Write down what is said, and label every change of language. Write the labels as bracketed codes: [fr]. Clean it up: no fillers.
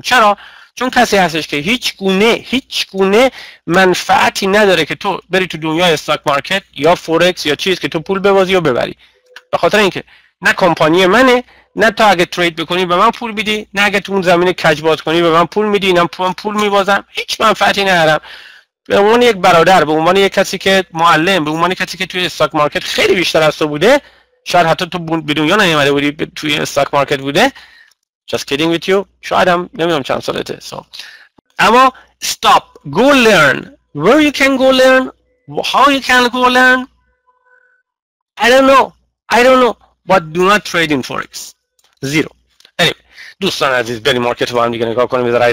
[fa] چرا؟ چون کسی هستش که هیچ گونه منفعتی نداره که تو بری تو دنیای استاک مارکت یا فورکس یا چیز که تو پول ببازی و ببری، به خاطر اینکه نه کمپانی منه، نه تو اگه ترید بکنی به من پول میدی، نه اگه تو اون زمین کج باز کنی به من پول میدی، نه پول میبازم، هیچ منفعتی ندارم. به عنوان یک برادر، به عنوان یک کسی که معلم، به عنوان کسی که توی استاک مارکت خیلی بیشتر از تو بوده، شاید حتی تو به دنیا نیومده بودی توی استاک مارکت بوده. [en] just kidding with you. [fa] شاید هم نمیدونم چند سالته. [en] so اما stop, go learn where you can go learn, how you can go learn. I don't know but do not trade in forex. zero. [fa] anyway دوستان عزیز بریم مارکت با هم دیگه نگاه کنیم.